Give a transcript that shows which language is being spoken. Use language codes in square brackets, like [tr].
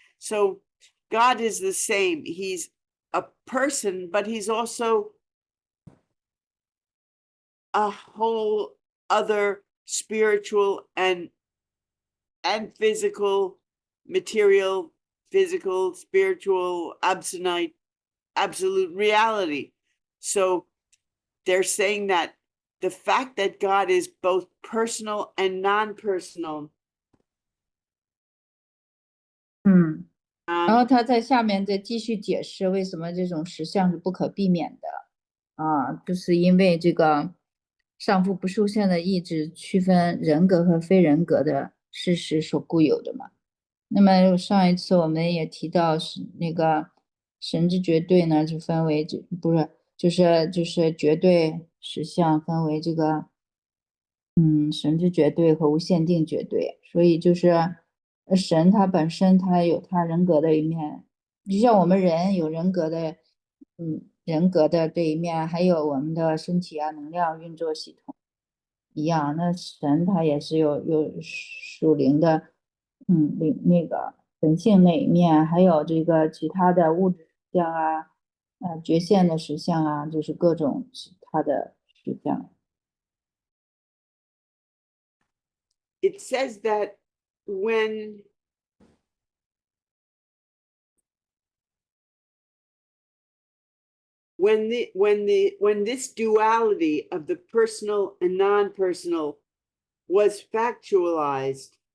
[en] So God is the same. He's a person, but he's also a whole other spiritual and physical, material, physical, spiritual, absolute reality. So they're saying that the fact that God is both personal and non-personal. [zh] 然后他在下面再继续解释为什么这种实相是不可避免的就是因为这个上父不受限的意志区分人格和非人格的事实所固有的嘛。那么上一次我们也提到是那个神之绝对呢，就分为就是绝对实相分为这个神之绝对和无限定绝对，所以就是神他本身他有他人格的一面，就像我们人有人格的这一面，还有我们的身体啊能量运作系统一样，那神他也是有属灵的那个神性那一面，还有这个其他的物质实相啊觉现的实相啊，就是各种其他的实相。 [en] It says that when this duality of the personal and non-personal was factualized,